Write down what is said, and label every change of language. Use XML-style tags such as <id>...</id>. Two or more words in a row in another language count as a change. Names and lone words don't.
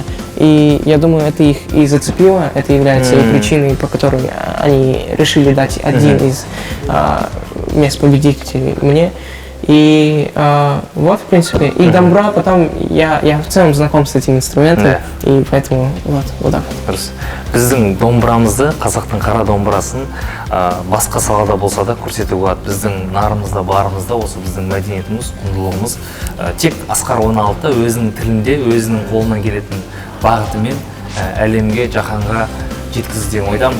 <ru>И я думаю, это их и зацепило, это является и причиной, по которой они решили дать один из мест победителей мне. И вот, в принципе, и Домбра, потом я в целом знаком с этим инструментом, и поэтому вот так.</ru> <kk>Біздің домбырамызды, қазақтың қара домбырасын басқа салада болса да көрсетуге болады. Біздің нарымызда, барымызда осы біздің мәдениетіміз, құндылығымыз тек Асқар 16 өзінің тілінде, өзінің қолынан келетін бағытымен әлемге, жаһанға жеткізді деген ойдамын.</kk>